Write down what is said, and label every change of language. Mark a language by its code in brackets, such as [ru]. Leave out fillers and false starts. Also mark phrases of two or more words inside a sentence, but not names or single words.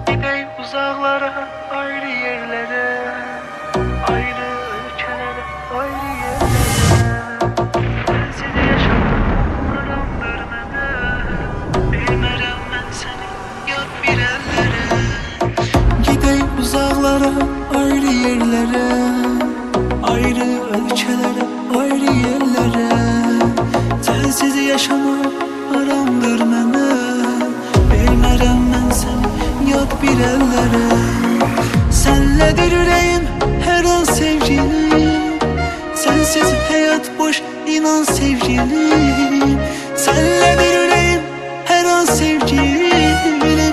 [tr] Gidey uzaklara, ayrı yerlere, ayrı ülkelere, ayrı yerlere. Sensiz yaşamak haramdır mənə. [az] Bilmərəm mən səni yad bir əllərə. [tr] Gidey uzaklara, ayrı yerlere, ayrı ülkelere, ayrı yerlere. Sensiz yaşamak haramdır mənə. [az] Bilmərəm mən səni yad bir əllərə. Sənlədir ürəyim hər an sevgilim. Sensiz həyat boş, inan sevgilim. Sənlədir ürəyim hər an sevgilim.